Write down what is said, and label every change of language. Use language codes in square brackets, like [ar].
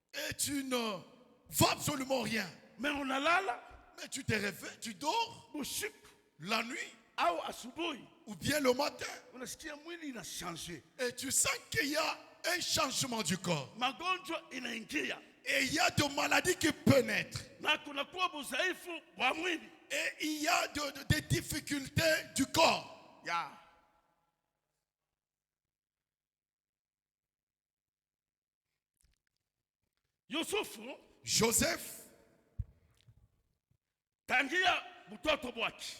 [fr] Et tu ne vois absolument rien. Mais [sw] unalala [fr] Mais tu te réveilles, tu dors [sw] usiku [fr] la nuit [sw] au asubuhi. [fr] ou bien le matin. [sw] Unasikia mwili inachange. [fr] Et tu sens qu'il y a un changement du corps. [sw] Magonjwa inaingia. [fr] Et il y a des maladies qui peuvent naître. [sw] Na kunakuwa udhaifu wa mwili. [fr] Et il y a des difficultés du corps. Ya. [sw] Yusufu [fr] Joseph, [sw] tangia mtoto wake